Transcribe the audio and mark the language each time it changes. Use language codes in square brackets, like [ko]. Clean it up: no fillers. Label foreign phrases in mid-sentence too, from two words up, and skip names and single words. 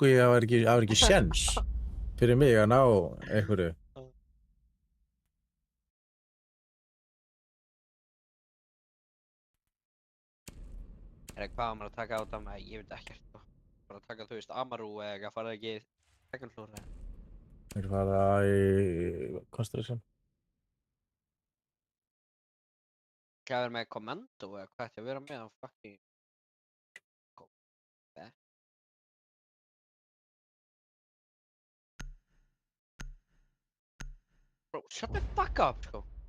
[is] Ég var ekki sjens fyrir mig að ná einhverju. Er hvað maður að taka á þetta með? Ég veit ekkert sko. Bara að taka, þú veist, Amaru eða eitthvað, fara ekki í [en] second floor [is] eða. Þeir fara í Constellation. Hvað er með Commando eða hvað ætti að vera með á fucking... [en] Bro, shut the fuck up, sko.